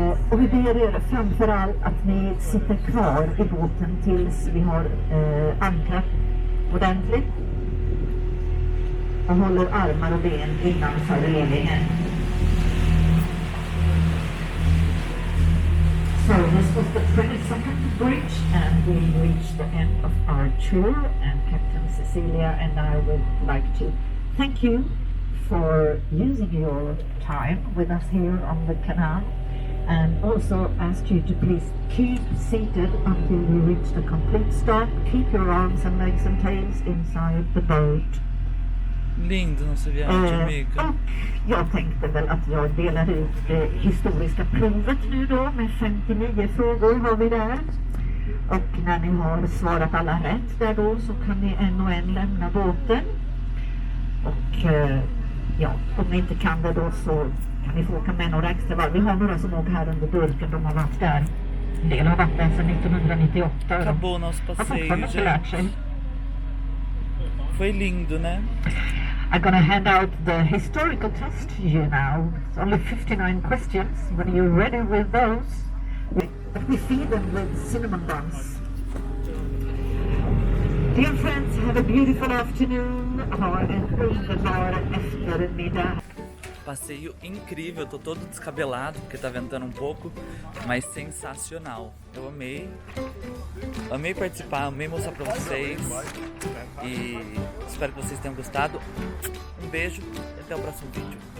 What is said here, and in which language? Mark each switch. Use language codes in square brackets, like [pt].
[sv] Och vi ber er framförallt att ni sitter kvar i båten tills vi har ankrat ordentligt. Och håller armar och ben innanför relingen. [en] So this was the 22nd bridge and we reached the end of our tour, and Captain Cecilia and I would like to thank you for using your time with us here on the canal, and also ask you to please keep seated until we reach the complete stop. Keep your arms and legs and tails inside the boat. [pt] Lindo nossa viagem, amiga. [sv] Och jag tänkte väl att jag delar ut det historiska provet nu då med 59 frågor har vi där. Och när ni har svarat alla rätt där då så kan ni en och en lämna båten. Och ja, om ni inte kan det då så kan ni få åka med några extra varv. Vi har några som åker här under burken, de har varit där. En del har varit där sedan 1998. [pt] Acabou nosso passeio, gente. Foi lindo, né? [en] I'm going to hand out the historical test to you now. It's only 59 questions. When you're ready with those, we feed them with cinnamon buns. Dear friends, have a beautiful afternoon. [sv] Ha en underbar eftermiddag. [pt] Passeio incrível, tô todo descabelado porque tá ventando um pouco, mas sensacional. Eu amei participar, amei mostrar pra vocês e espero que vocês tenham gostado. Um beijo e até o próximo vídeo.